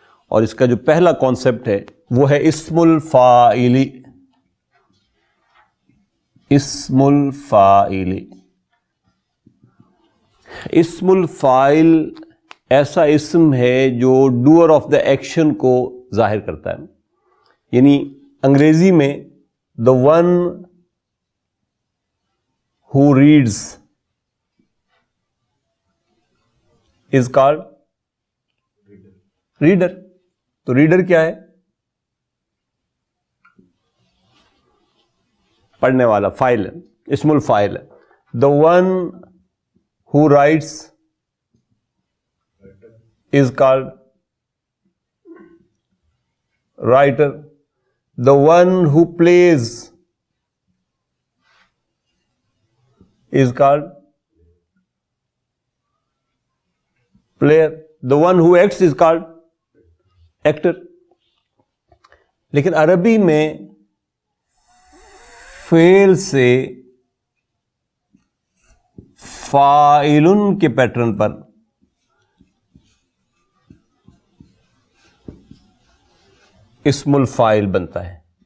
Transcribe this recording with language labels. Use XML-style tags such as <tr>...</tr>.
<ur>اور اس کا جو پہلا کانسیپٹ ہے وہ ہے اسم الفاعل. اسم الفاعل. اسم الفاعل ایسا اسم ہے جو ڈوئر آف دا ایکشن کو ظاہر کرتا ہے. یعنی انگریزی میں</ur> <en>the one who reads is called reader.</en> <ur>تو ریڈر کیا ہے؟ پڑھنے والا، فاعل ہے، اسم الفاعل ہے.</ur> <en>the one who writes is called writer. the one who plays is called player. the one who acts is called actor.</en> <ur>لیکن عربی میں فعل سے فاعلن کے پیٹرن پر اسم الفاعل بنتا ہے.</ur>